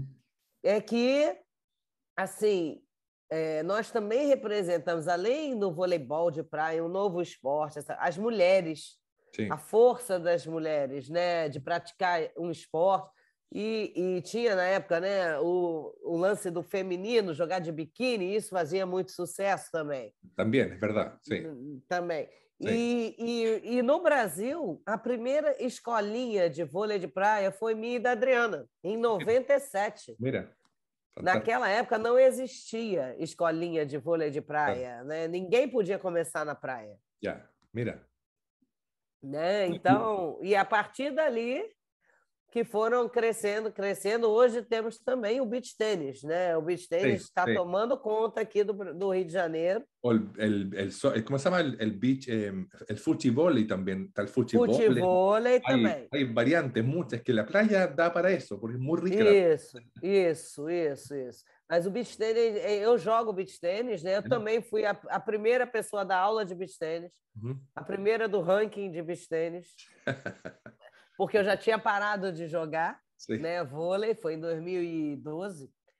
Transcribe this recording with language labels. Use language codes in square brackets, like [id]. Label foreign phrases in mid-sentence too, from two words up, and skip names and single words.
[pt] É que assim, nós também representamos, além do voleibol de praia, um novo esporte, as mulheres, a [es] Sí, [pt] força das mulheres, né, de praticar um esporte. E tinha na época, né, o lance do feminino, jogar de biquíni, isso fazia muito sucesso também. [es] también, es verdad. Sí, [pt] Também. [es] sí. [pt] E no Brasil, a primeira escolinha de vôlei de praia foi minha e da Adriana, em 97. [es] Mira, fantástico. [pt] Naquela época não existia escolinha de vôlei de [es] Claro. [pt] praia, né? Ninguém podia começar na praia, [es] Ya, mira. [pt] né? Então, e a partir dali que foram crescendo, crescendo. Hoje temos também o beach tênis, né? O beach tênis [es] Sí, [pt] está [es] sí. [pt] tomando conta aqui do Rio de Janeiro. [es] O ¿cómo se llama el beach? El fuchivoli también. Está el fuchivoli. [pt] Futevôlei [es] Hay, [pt] também. [es] hay variantes, muchas, que la playa da para eso, porque es muy rica la [pt] Isso. Mas o beach tênis, eu jogo beach tênis, né? Eu [es] playa. [pt] também fui a primeira pessoa da aula de beach tênis, Ujú. a primeira do ranking de beach tênis, porque eu já tinha parado de jogar, [es] Sí, [pt] né? Vôlei, foi em 2012.